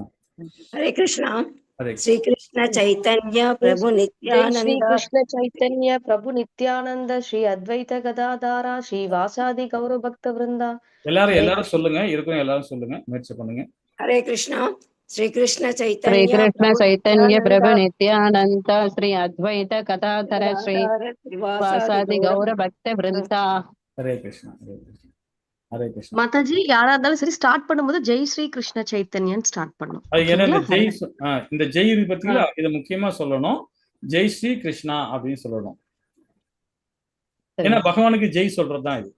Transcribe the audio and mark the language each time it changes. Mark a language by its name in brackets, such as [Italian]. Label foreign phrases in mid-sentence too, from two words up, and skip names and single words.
[Tamil] ஹரே கிருஷ்ணா. ஹரே ஸ்ரீ கிருஷ்ண சைத்தன்ய பிரபு நித்யானந்த [Sanskrit] श्री कृष्ण चैतन्य प्रभु नित्यानन्द श्री अद्वैत गदाधर श्री वासादि गौर भक्त वृन्द. [Tamil] எல்லாரும் சொல்லுங்க, இருக்கிற எல்லாரும் சொல்லுங்க, முயற்சி பண்ணுங்க. ஹரே கிருஷ்ணா. ஸ்ரீ கிருஷ்ண श्री சைத்தன்ய [Sanskrit] कृष्ण चैतन्य प्रभु नित्यानंद श्री अद्वैत कदाधर श्री वासादि गौर भक्त वृंदा. [Tamil] ஹரே கிருஷ்ணா. ஹரே கிருஷ்ணா. ஹரே கிருஷ்ணா. மாதாஜி யாரா இருந்தாலும் சரி ஸ்டார்ட் பண்ணும்போது ஜெய் ஸ்ரீ கிருஷ்ண சைத்தன்யன் ஸ்டார்ட் பண்ணும். அது ஏன்னா இந்த ஜெய் பத்திங்களா, இதை முக்கியமா சொல்லணும். ஜெய் ஸ்ரீ கிருஷ்ணா அப்படின்னு சொல்லணும். ஏன்னா பகவானுக்கு ஜெய் சொல்றதுதான் இது.